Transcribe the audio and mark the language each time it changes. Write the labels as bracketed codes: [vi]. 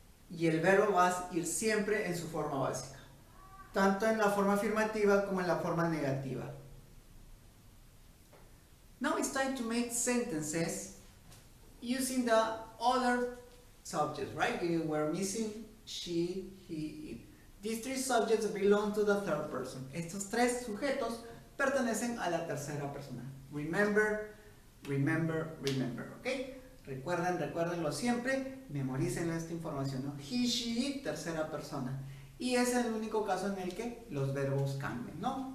[es] Y el verbo va a ir siempre en su forma básica, tanto en la forma afirmativa como en la forma negativa. [en] Now it's time to make sentences using the other subjects, right? We're missing she, he, it. These 3 subjects belong to the third person. [es] Estos 3 sujetos pertenecen a la tercera persona. [en] Remember, [es] ¿ok? Recuérdenlo siempre, memoricen esta información, ¿no? [en] He, she, it, [es] tercera persona. Y es el único caso en el que los verbos cambian, ¿no?